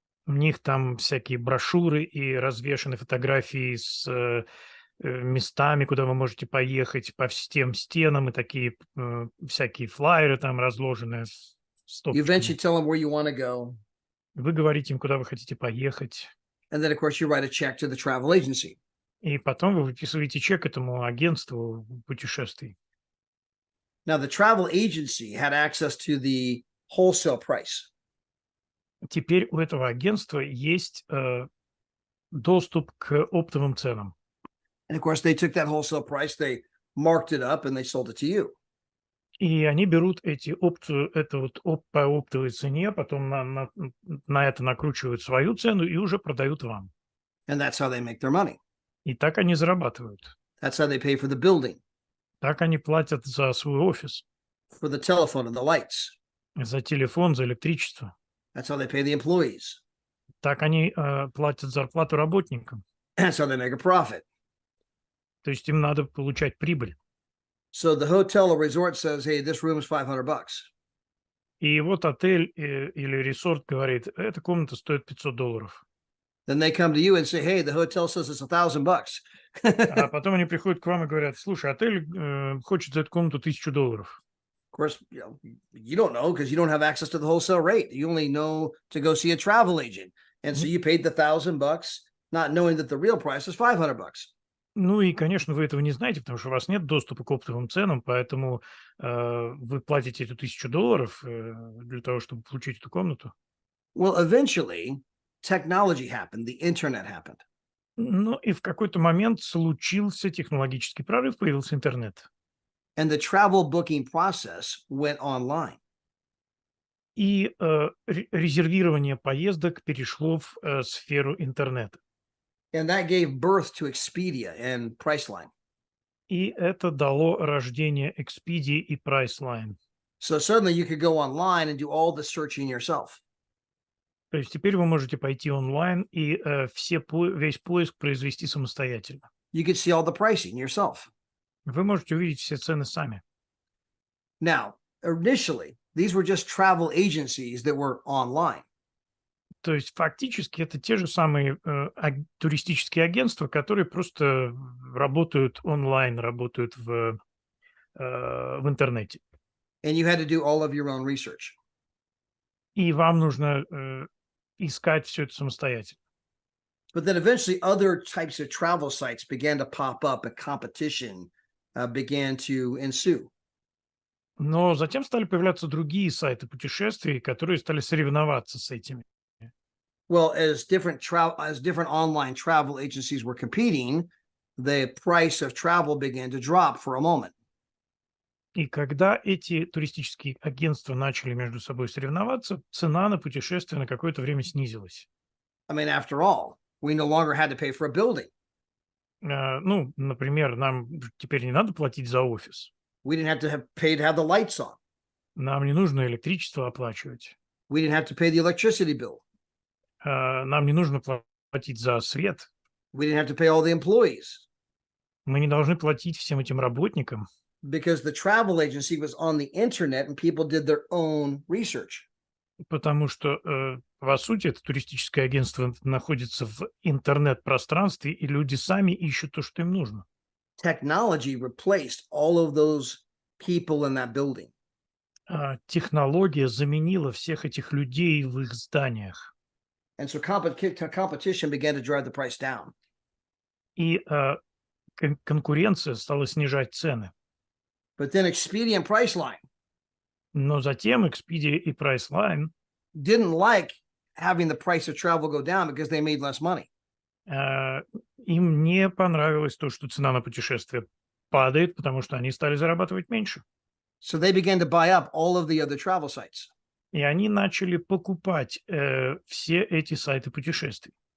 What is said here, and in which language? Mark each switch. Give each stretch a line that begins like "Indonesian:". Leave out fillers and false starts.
Russian: у них там всякие брошюры и развешаны фотографии с местами, куда вы можете поехать по всем стенам, и такие всякие флаеры там разложены
English: You eventually tell them where you want to go.
Russian: Вы говорите им, куда вы хотите поехать,
English: And then, of course, you write a check to the travel agency.
Russian: и потом вы выписываете чек этому агентству путешествий.
English: Now, the travel agency had access to the wholesale price.
Russian: Теперь у этого агентства есть доступ к оптовым ценам.
English: And of course, they took that wholesale price, they marked it up, and they sold it to you.
Russian: И они берут эти опцию, это вот по оптовой цене, потом на это накручивают свою цену и уже продают вам.
English: And that's how they make their money.
Russian: И так они зарабатывают.
English: That's how they pay for the building,
Russian: Так они платят за свой офис,
English: for the telephone and the lights.
Russian: за телефон, за электричество.
English: That's how they pay the employees.
Russian: Так они платят зарплату работникам.
English: That's how they make a profit.
Russian: То есть им надо получать прибыль.
English: So the hotel or resort says, hey, this room is $500.
Russian: И вот отель или resort говорит, эта комната стоит $500.
English: Then they come to you and say, hey, the hotel says it's $1,000.
Russian: А потом они приходят к вам и говорят, слушай, отель хочет за эту комнату $1000.
English: Of course, you don't know because you don't have access to the wholesale rate. You only know to go see a travel agent. And so you paid the $1,000, not knowing that the real price is $500.
Russian: Ну и, конечно, вы этого не знаете, потому что у вас нет доступа к оптовым ценам, поэтому вы платите эту $1000 для того, чтобы получить эту комнату.
English: Well, eventually, technology happened. The internet happened.
Russian: Ну и в какой-то момент случился технологический прорыв, появился интернет.
English: And the travel booking process went online.
Russian: И резервирование поездок перешло в сферу интернета.
English: And that gave birth to Expedia and Priceline.
Russian: И это дало рождение Expedia и Priceline.
English: So suddenly you could go online and do all the searching yourself.
Russian: То есть теперь вы можете пойти онлайн и весь поиск произвести самостоятельно.
English: You could see all the pricing yourself.
Russian: Вы можете увидеть все цены сами.
English: Now, initially, these were just travel agencies that were online.
Russian: То есть фактически это те же самые туристические агентства, которые просто работают онлайн, работают в интернете.
English: And you had to do all of your own research.
Russian: И вам нужно искать все это самостоятельно.
English: But then eventually other types of travel sites began to pop up and competition began to ensue.
Russian: Но затем стали появляться другие сайты путешествий, которые стали соревноваться с этими.
English: Well, as different online travel agencies were competing, the price of travel began to drop for a moment.
Russian: И когда эти туристические агентства начали между собой соревноваться, цена на путешествие на какое-то время снизилась.
English: I mean, after all, we no longer had to pay for a building.
Russian: Ну, например, нам теперь не надо платить за офис.
English: We didn't have to pay to have the lights on.
Russian: Нам не нужно электричество оплачивать.
English: We didn't have to pay the electricity bill.
Russian: Нам не нужно платить за свет.
English: We didn't have to pay all the employees
Russian: Мы не должны платить всем этим работникам,
English: because the travel agency was on the internet and people did their own research.
Russian: потому что, по сути, это туристическое агентство находится в интернет-пространстве, и люди сами ищут то, что им нужно.
English: Technology replaced all of those people in that building.
Russian: Технология заменила всех этих людей в их зданиях.
English: And so competition began to drive the price down.
Russian: И конкуренция стала снижать цены.
English: But then Expedia and Priceline
Russian: Но затем Expedia и Priceline
English: didn't like having the price of travel go down because they made less money.
Russian: им не понравилось то, что цена на путешествие падает, потому что они стали зарабатывать меньше.
English: So they began to buy up all of the other travel sites.
Russian: И они начали покупать все эти сайты путешествий.